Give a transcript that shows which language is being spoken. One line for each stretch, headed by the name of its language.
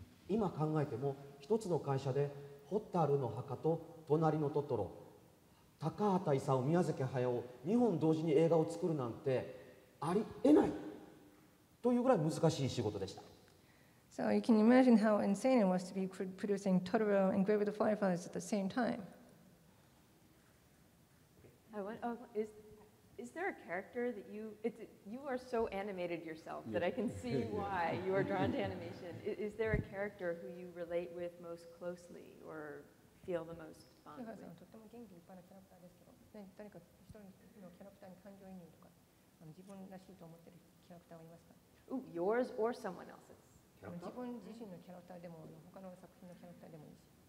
Japanese: 今考えても一つの会社で蛍の墓と隣のトトロ、高畑勲、宮崎駿、2本同時に映画を作るなんてありえないというぐらい難しい仕事でした。
English: So you can imagine how insane it was to be producing Totoro and Grave of the Fireflies at the same time. Is there a character that you are so animated yourself that I can see why you are drawn to animation. Is there a character who you relate with most closely or feel the most fond with?
Japanese: とっても元気いっぱいなキャラクターですけど、誰か一人のキャラクターに感情移入とか、自分らしいと思っているキャラクターはいますか？
English: Ooh, yours or someone else's.
Japanese: 自分自身のキャラクターでも他の作品のキャラクターでもいいし。